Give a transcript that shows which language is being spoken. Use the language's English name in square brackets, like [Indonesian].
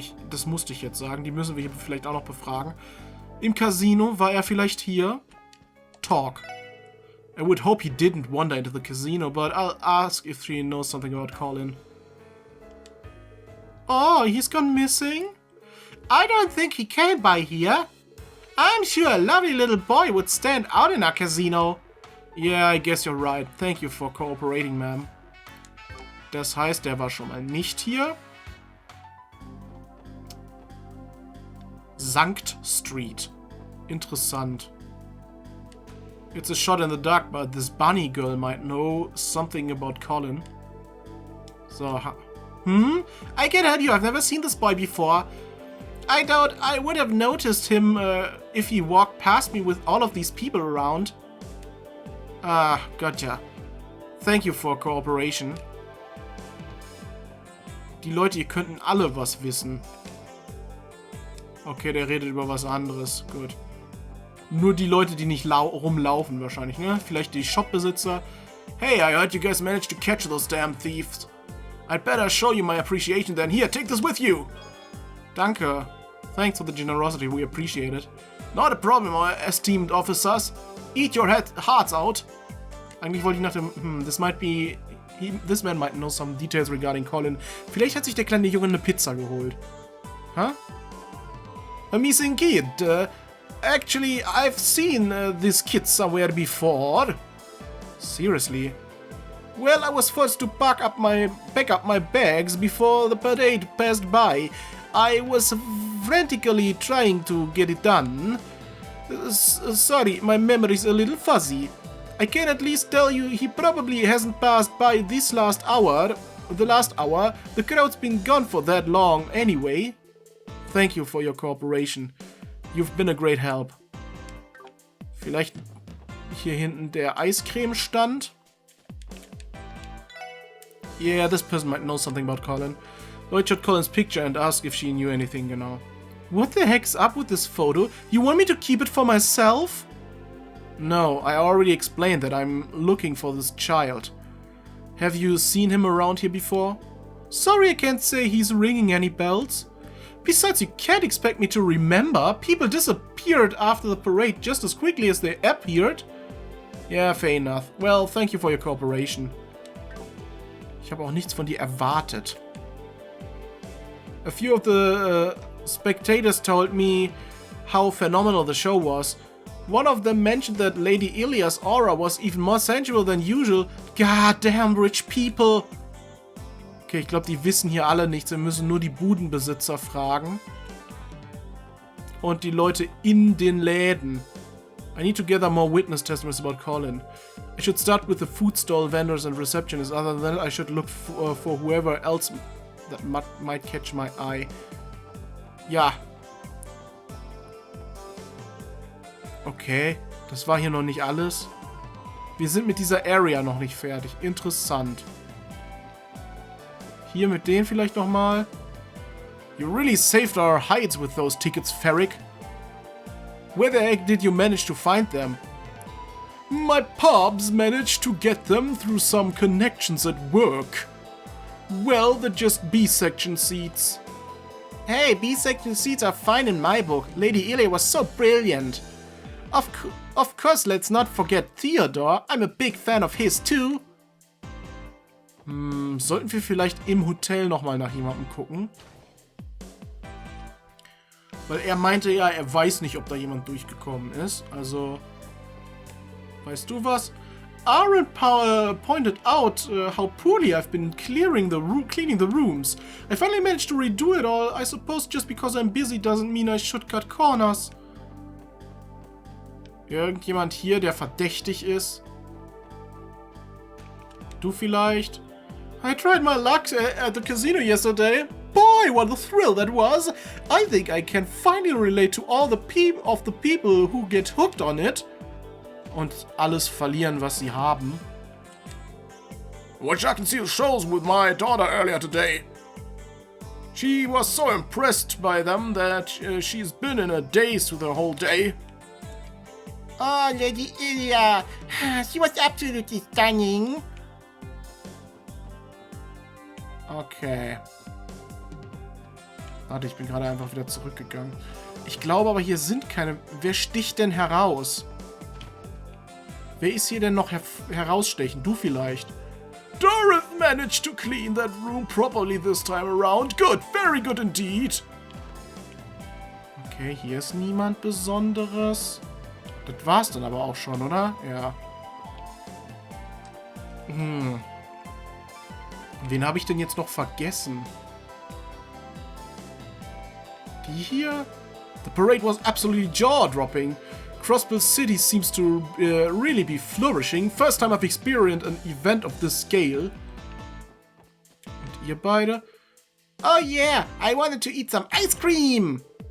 [German] das musste ich jetzt sagen. Die müssen wir hier vielleicht auch noch befragen. Im Casino war er vielleicht hier? [English] Talk. I would hope he didn't wander into the casino, but I'll ask if he knows something about COLIN. Oh, he's gone missing? I don't think he came by here. I'm sure a lovely little boy would stand out in our casino. Yeah, I guess you're right. Thank you for cooperating, ma'am. [German] Das heißt, der war schon mal nicht hier. Sankt Street. Interessant. [English] It's a shot in the dark, but this bunny girl might know something about COLIN. So, I can tell you, I've never seen this boy before. I doubt I would have noticed him if he walked past me with all of these people around. Ah, gotcha. Thank you for cooperation. [German] Die Leute hier könnten alle was wissen. Okay, der redet über was anderes. Gut. Nur die Leute, die nicht rumlaufen wahrscheinlich, ne? Vielleicht die Shopbesitzer. [English] Hey, I heard you guys managed to catch those damn thieves. I'd better show you my appreciation then. Here, take this with you. [German] Danke. [English] Thanks for the generosity, we appreciate it. Not a problem, our esteemed officers. Eat your hearts out. [German] Eigentlich wollte ich nach dem... [English] this man might know some details regarding COLIN. [German] Vielleicht hat sich der kleine Junge eine Pizza geholt. [English] Huh? A missing kid. Actually, I've seen this kid somewhere before. Seriously? Well, I was forced to pack up my bags before the parade passed by. I was frantically trying to get it done. Sorry, my memory's a little fuzzy. I can at least tell you he probably hasn't passed by this last hour. The crowd's been gone for that long anyway. Thank you for your cooperation. You've been a great help. [German] Vielleicht hier hinten der Eiscreme-Stand? [English] Yeah, this person might know something about COLIN. Lloyd showed Colin's picture and asked if she knew anything, [German] genau. [English] What the heck's up with this photo? You want me to keep it for myself? No, I already explained that I'm looking for this child. Have you seen him around here before? Sorry, I can't say he's ringing any bells. Besides, you can't expect me to remember. People disappeared after the parade just as quickly as they appeared. Yeah, fair enough. Well, thank you for your cooperation. [German] Ich habe auch nichts von dir erwartet. [English] A few of the spectators told me how phenomenal the show was. One of them mentioned that Lady Ilya's aura was even more sensual than usual. Goddamn rich people! [German] Okay, ich glaube, die wissen hier alle nichts. Wir müssen nur die Budenbesitzer fragen. Und die Leute in den Läden. [English] I need to gather more witness testimonies about COLIN. I should start with the food stall vendors and receptionists. Other than that, I should look for whoever else that might catch my eye. [German] Ja. Okay, das war hier noch nicht alles. Wir sind mit dieser Area noch nicht fertig. Interessant. Hier mit denen vielleicht nochmal. [English] You really saved our hides with those tickets, Ferric. Where the heck did you manage to find them? My pubs managed to get them through some connections at work. Well, they're just B-section seats. Hey, B-section seats are fine in my book. Lady Ile was so brilliant. Of course, let's not forget Theodore. I'm a big fan of his too. [German] Sollten wir vielleicht im Hotel nochmal nach jemandem gucken? Weil er meinte ja, er weiß nicht, ob da jemand durchgekommen ist. Also, weißt du was? [English] Aaron pointed out how poorly I've been cleaning the rooms. I finally managed to redo it all. I suppose just because I'm busy doesn't mean I should cut corners. [German] Irgendjemand hier, der verdächtig ist? Du vielleicht? [English] I tried my luck at the casino yesterday. Boy, what a thrill that was! I think I can finally relate to all the people who get hooked on it. [German] Und alles verlieren, was sie haben. [English] Wish I can see the shows with my daughter earlier today. She was so impressed by them that she's been in a daze with the whole day. Oh, Lady Ilya, she was absolutely stunning. Okay. [German] Warte, ich bin gerade einfach wieder zurückgegangen. Ich glaube aber, hier sind keine... Wer sticht denn heraus? Wer ist hier denn noch herausstechen? Du vielleicht. [English] Dorothy managed to clean that room properly this time around. Good, very good indeed. [German] Okay, hier ist niemand Besonderes. Das war's dann aber auch schon, oder? Ja. Wen habe ich denn jetzt noch vergessen? Die hier? [English] The parade was absolutely jaw-dropping. Crossbell City seems to really be flourishing. First time I've experienced an event of this scale. [German] Und ihr beide? [English] Oh yeah, I wanted to eat some ice cream.